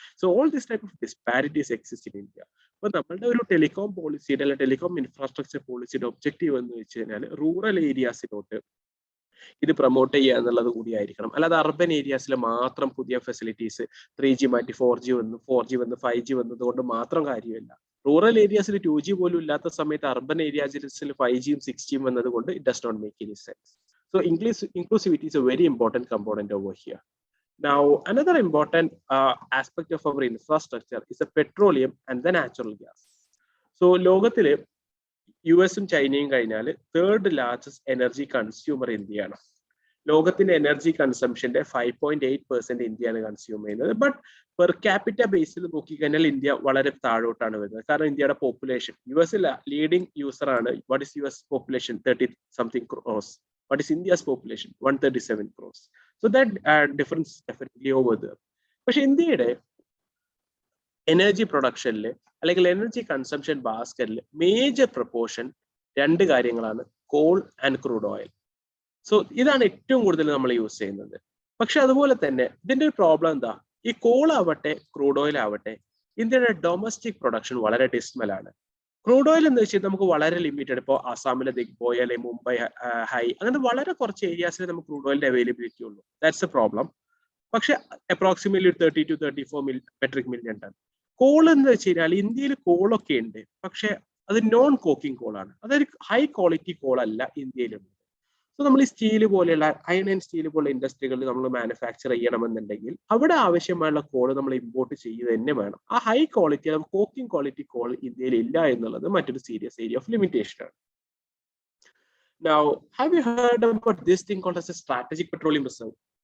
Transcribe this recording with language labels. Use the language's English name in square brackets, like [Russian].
[English] So all this type of disparities exist in India. [Malayalam] അപ്പൊ നമ്മളുടെ ഒരു ടെലികോം പോളിസിയുടെ അല്ലെങ്കിൽ ടെലികോം ഇൻഫ്രാസ്ട്രക്ചർ പോളിസിയുടെ ഒബ്ജക്റ്റീവ് എന്ന് വെച്ച് കഴിഞ്ഞാൽ റൂറൽ ഏരിയാസിലോട്ട് ഇത് പ്രൊമോട്ട് ചെയ്യുക എന്നുള്ളത് കൂടിയായിരിക്കണം. അല്ലാതെ അർബൻ ഏരിയാസിൽ മാത്രം പുതിയ ഫെസിലിറ്റീസ് 3G മാറ്റി 4G വന്നു, 4G വന്ന് 5G വന്നത് കൊണ്ട് മാത്രം കാര്യമില്ല. റൂറൽ ഏരിയാസിൽ 2G പോലും ഇല്ലാത്ത സമയത്ത് അർബൻ ഏരിയാസിൽ 5Gയും 6Gയും വന്നത് കൊണ്ട് [English] It does not make any sense. So inclusivity is a very important component over here. Now, another important aspect of our infrastructure is the petroleum and the natural gas. [Malayalam] So, ലോകത്തില് US-ഉം ചൈനയും കഴിഞ്ഞാൽ 3rd largest energy consumer ഇന്ത്യയാണ്. ലോകത്തിന്റെ energy കൺസംഷന്റെ 5.8% ഇന്ത്യയാണ് consume ചെയ്യുന്നത്. But per capita ബേസിൽ നോക്കിക്കഴിഞ്ഞാൽ India വളരെ താഴോട്ടാണ് വരുന്നത്. കാരണം ഇന്ത്യയുടെ പോപ്പുലേഷൻ US ലീഡിംഗ് യൂസർ ആണ്. [English] What is US population? 30-something crores. What is India's population? 137 crores. So that difference definitely over there. [Malayalam] പക്ഷെ ഇന്ത്യയുടെ എനർജി പ്രൊഡക്ഷനിൽ അല്ലെങ്കിൽ എനർജി കൺസംഷൻ ബാസ്കറ്റിൽ മേജർ പ്രൊപ്പോർഷൻ 2 കാര്യങ്ങളാണ്: call and crude oil. So ഇതാണ് ഏറ്റവും കൂടുതൽ നമ്മൾ use ചെയ്യുന്നത്. പക്ഷെ അതുപോലെ തന്നെ ഇതിന്റെ ഒരു പ്രോബ്ലം എന്താ? ഈ കോൾ ആവട്ടെ ക്രൂഡ് ഓയിൽ ആവട്ടെ, ഇന്ത്യയുടെ ഡൊമസ്റ്റിക് പ്രൊഡക്ഷൻ വളരെ ഡിസ്മലാണ്. ക്രൂഡ് ഓയിൽ എന്ന് വെച്ചാൽ നമുക്ക് വളരെ ലിമിറ്റഡ്. ഇപ്പോൾ ആസാമിലെ ദിഗ്ബോയ് അല്ലെങ്കിൽ മുംബൈ ഹൈ, അങ്ങനെ വളരെ കുറച്ച് ഏരിയാസിൽ നമുക്ക് ക്രൂഡ് ഓയിലിന്റെ അവൈലബിലിറ്റി ഉള്ളൂ. [English] That's a problem. [Malayalam] പക്ഷെ approximately 30 to 34 metric million ton. Call എന്ന് വെച്ച് കഴിഞ്ഞാൽ ഇന്ത്യയിൽ കോളൊക്കെ ഉണ്ട്, പക്ഷെ അത് നോൺ കോക്കിംഗ് കോളാണ്. അതൊരു ഹൈ ക്വാളിറ്റി കോൾ അല്ല ഇന്ത്യയിലുള്ളത്. സോ നമ്മൾ ഈ സ്റ്റീൽ പോലെയുള്ള അയൺ ആൻഡ് സ്റ്റീൽ പോലുള്ള ഇൻഡസ്ട്രികളിൽ നമ്മൾ മാനുഫാക്ചർ ചെയ്യണമെന്നുണ്ടെങ്കിൽ അവിടെ ആവശ്യമായുള്ള കോൾ നമ്മൾ ഇമ്പോർട്ട് ചെയ്യുക തന്നെ വേണം. ആ high quality cocking quality call ഇന്ത്യയിൽ ഇല്ല എന്നുള്ളത് മറ്റൊരു സീരിയസ് ഏരിയ ഓഫ് ലിമിറ്റേഷൻ ആണ്. [English] Now, have you heard about this thing called as a strategic petroleum reserve?